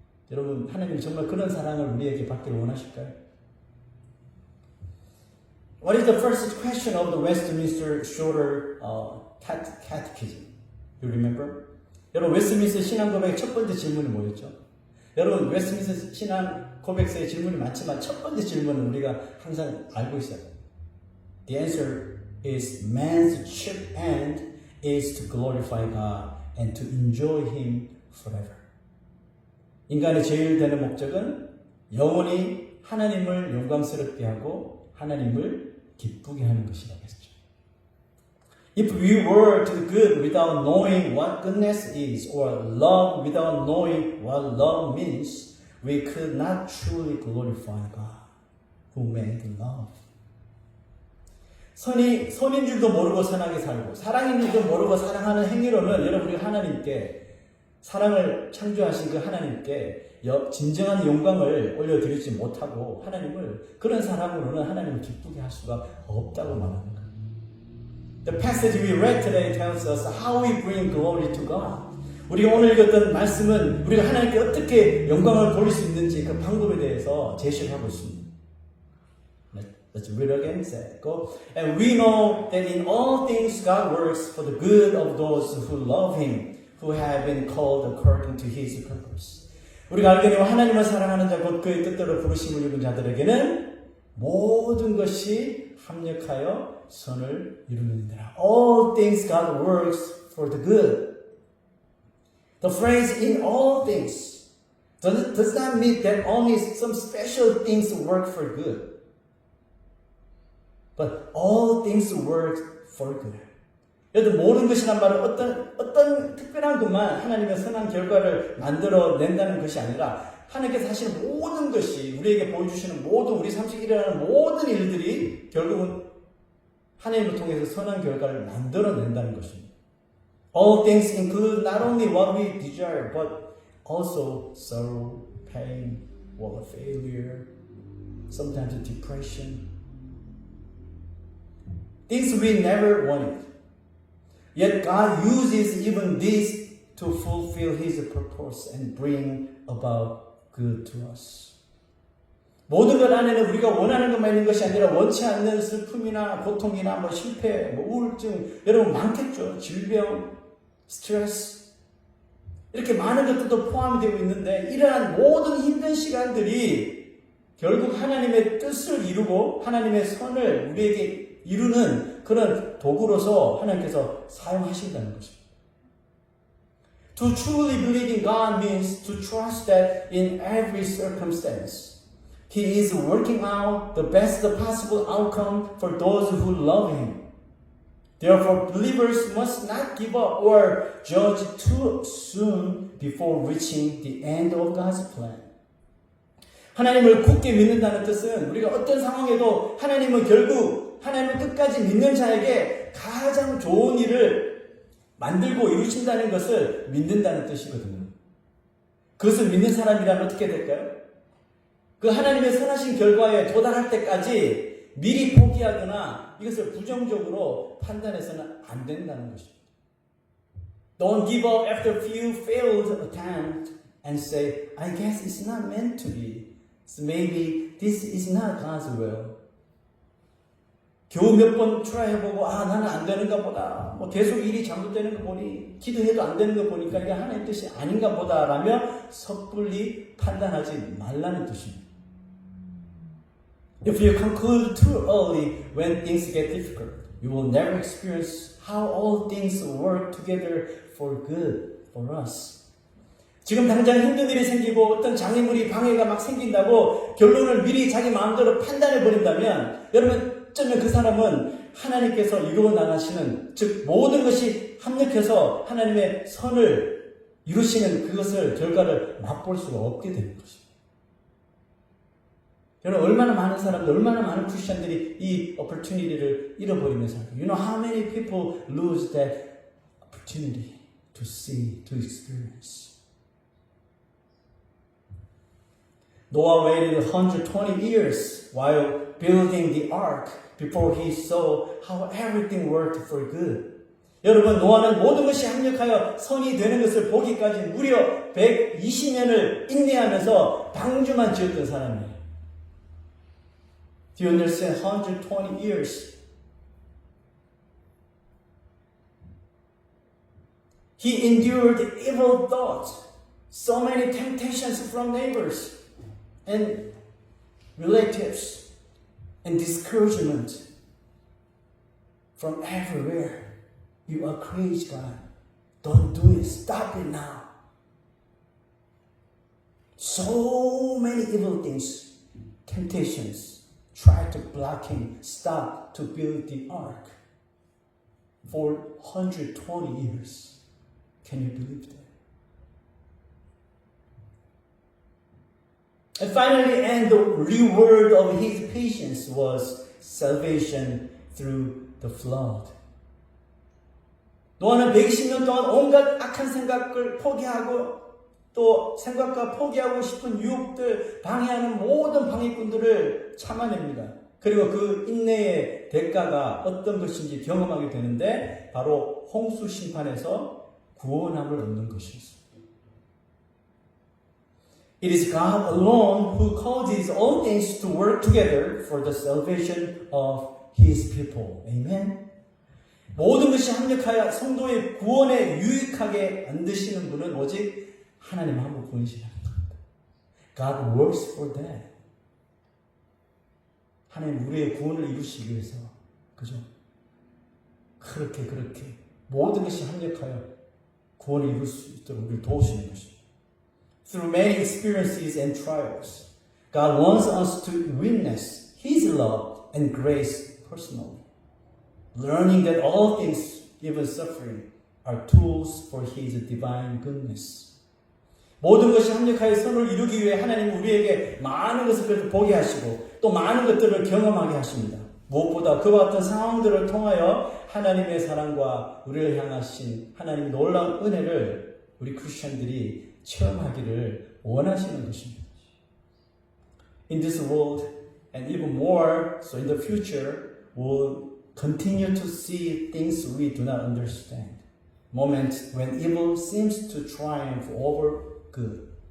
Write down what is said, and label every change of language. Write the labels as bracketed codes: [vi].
[ko] 여러분 하나님이 정말 그런 사랑을 우리에게 받기를 원하실까요? [en] What is the first question of the Westminster Shorter Catechism? You remember? [ko] 여러분 웨스트민스터 신앙 고백의 첫 번째 질문이 뭐였죠? 여러분 웨스트민스터 신앙 고백서의 질문이 많지만 첫 번째 질문은 우리가 항상 알고 있어요. [en] The answer is man's chief end is to glorify God and to enjoy Him forever. [ko] 인간의 제일 되는 목적은 영원히 하나님을 영광스럽게 하고 하나님을 기쁘게 하는 것이라고 했죠. [en] If we were to do good without knowing what goodness is, or love without knowing what love means, we could not truly glorify God, who made love. [ko] 선인 줄도 모르고 선하게 살고 사랑인 줄도 모르고 사랑하는 행위로는 여러분 우리가 하나님께 사랑을 창조하신 그 하나님께 진정한 영광을 올려드리지 못하고 하나님을 그런 사람으로는 하나님을 기쁘게 할 수가 없다고 말하는 거예요. [en] The passage we read today tells us how we bring glory to God. [ko] 우리가 오늘 읽었던 말씀은 우리가 하나님께 어떻게 영광을 돌릴 수 있는지 그 방법에 대해서 제시를 하고 있습니다. [en] Let's read again. Go. And we know that in all things God works for the good of those who love Him, who have been called according to His purpose. [ko] 우리가 알거니와 하나님을 사랑하는 자 곧 그의 뜻대로 부르심을 입은 자들에게는 모든 것이 합력하여 선을 이루느니라. [en] All things God works for the good. The phrase in all things does not mean that only some special things work for good. But all things work for good. [ko] 여러분 모든 것이란 말은 어떤 특별한 것만 하나님의 선한 결과를 만들어 낸다는 것이 아니라 하나님께서 하시는 모든 것이 우리에게 보여주시는 모든 우리 삶 속에 일어나는 모든 일들이 결국은 하나님을 통해서 선한 결과를 만들어 낸다는 것입니다. [en] All things include not only what we desire but also sorrow, pain, or failure, sometimes depression. Things we never wanted. Yet God uses even these to fulfill His purpose and bring about good to us. [ko] 모든 것 안에는 우리가 원하는 것만 있는 것이 아니라 원치 않는 슬픔이나 고통이나 실패, 우울증, 여러분 많겠죠. 질병, 스트레스. 이렇게 많은 것들도 포함이 되고 있는데 이러한 모든 힘든 시간들이 결국 하나님의 뜻을 이루고 하나님의 선을 우리에게 이루는 그런 도구로서 하나님께서 사용하신다는 것입니다. [en] To truly believe in God means to trust that in every circumstance, He is working out the best possible outcome for those who love Him. Therefore, believers must not give up or judge too soon before reaching the end of God's plan. [ko] 하나님을 굳게 믿는다는 뜻은 우리가 어떤 상황에도 하나님은 결국 하나님을 끝까지 믿는 자에게 가장 좋은 일을 만들고 이루신다는 것을 믿는다는 뜻이거든요. 그것을 믿는 사람이라면 어떻게 될까요? 그 하나님의 선하신 결과에 도달할 때까지 미리 포기하거나 이것을 부정적으로 판단해서는 안 된다는 것입니다. [en] Don't give up after few failed attempts and say, I guess it's not meant to be. So maybe this is not God's will. [ko] 겨우 몇 번 트라이 해보고 나는 안 되는가 보다. 계속 일이 잘못되는 거 보니 기도해도 안 되는 거 보니까 이게 하나님의 뜻이 아닌가 보다라며 섣불리 판단하지 말라는 뜻입니다. [en] If you conclude too early when things get difficult, you will never experience how all things work together for good for us. [ko] 지금 당장 힘든 일이 생기고 어떤 장애물이 방해가 막 생긴다고 결론을 미리 자기 마음대로 판단해 버린다면 여러분 어쩌면 그 사람은 하나님께서 이루어 나가시는 즉 모든 것이 합력해서 하나님의 선을 이루시는 그것을 결과를 맛볼 수가 없게 되는 것입니다. 여러분 얼마나 많은 사람들, 얼마나 많은 크리스천들이 이 opportunity를 잃어버리면서 [en] You know how many people lose that opportunity to see, to experience. Noah waited 120 years while building the ark before he saw how everything worked for good. [ko] 여러분, 노아는 모든 것이 합력하여 선이 되는 것을 보기까지 무려 120년을 인내하면서 방주만 지었던 사람이에요. [en] Do you understand? 120 years. He endured evil thoughts, so many temptations from neighbors and relatives, and discouragement from everywhere. You are crazy, God. Don't do it. Stop it now. So many evil things, temptations, try to block him, stop to build the ark for 120 years. Can you believe that? And finally, and the reward of his patience was salvation through the flood. [ko] 노아는 120년 동안 온갖 악한 생각을 포기하고 또 생각과 포기하고 싶은 유혹들, 방해하는 모든 방해꾼들을 참아냅니다. 그리고 그 인내의 대가가 어떤 것인지 경험하게 되는데 바로 홍수 심판에서 구원함을 얻는 것이었습니다. [en] It is God alone who causes all things to work together for the salvation of His people. Amen. [ko] 모든 것이 합력하여 성도의 구원에 유익하게 만드시는 분은 오직 하나님 한 분이시라는 겁니다. [en] God works for that. [ko] 하나님 우리의 구원을 이루시기 위해서 그죠? 그렇게 모든 것이 합력하여 구원을 이룰 수 있도록 우리를 도우시는 것입니다. [en] Through many experiences and trials, God wants us to witness His love and grace personally. Learning that all things, even suffering, are tools for His divine goodness. [ko] 모든 것이 합력하여 선을 이루기 위해 하나님은 우리에게 많은 것을 보게 하시고 또 많은 것들을 경험하게 하십니다. 무엇보다 그와 같은 상황들을 통하여 하나님의 사랑과 우리를 향하신 하나님의 놀라운 은혜를 우리 크리스천들이 체험하기를 원하시는 것입니다. [en] In this world and even more so in the future we'll continue to see things we do not understand. Moments when evil seems to triumph over good.